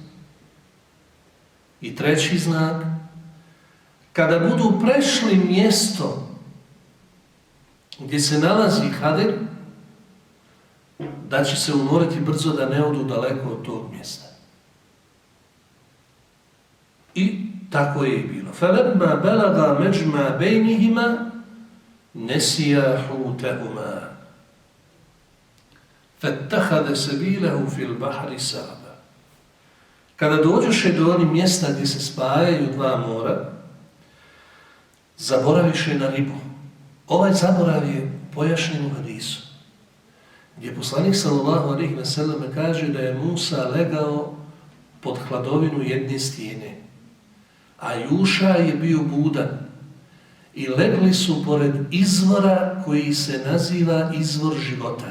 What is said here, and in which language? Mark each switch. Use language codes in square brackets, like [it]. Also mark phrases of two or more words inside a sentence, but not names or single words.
[bs] I treći znak, kada budu prešli mjesto gdje se nalazi Hadir, da će se umoriti brzo da ne odu daleko od tog mjesta. I tako je i bilo. [ar] فَلَمَّا بَلَغَا مَجْمَا بَيْنِهِمَا نَسِيَا حُوتَهُمَا فَاتَّخَذَ سَبِيلَهُ فِي الْبَحْرِ سَرَبًا. [bs] Kada dođoše do onih mjesta gdje se spajaju dva mora, zaboraviše na ribu. Ovaj zaborav je pojašnjen u hadisu, gdje poslanik [ar] صلى الله عليه وسلم [bs] kaže da je Musa legao pod hladovinu jedne stijene, a Juša je bio budan i legli su pored izvora koji se naziva izvor života.